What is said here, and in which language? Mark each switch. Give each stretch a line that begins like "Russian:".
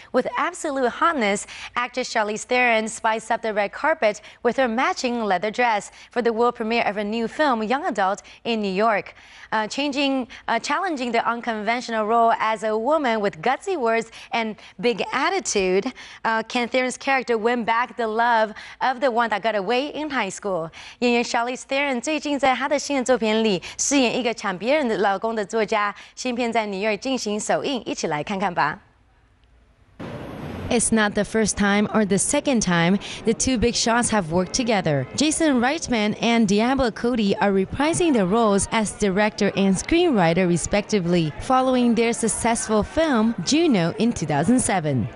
English: With absolute hotness, actress Charlize Theron spiced up the red carpet with her matching leather dress for the world premiere of her new film, Young Adult, in New York. Challenging the unconventional role as a woman with gutsy words and big attitude, can Theron's character win back the love of the one that got away in high school?
Chinese: 演员 Charlize Theron 最近在她的新的作品里饰演一个抢别人的老公的作家，新片在纽约进行首映，一起来看看吧。
English: It's not the first time or the second time the two big shots have worked together. Jason Reitman and Diablo Cody are reprising their roles as director and screenwriter respectively, following their successful film Juno in 2007.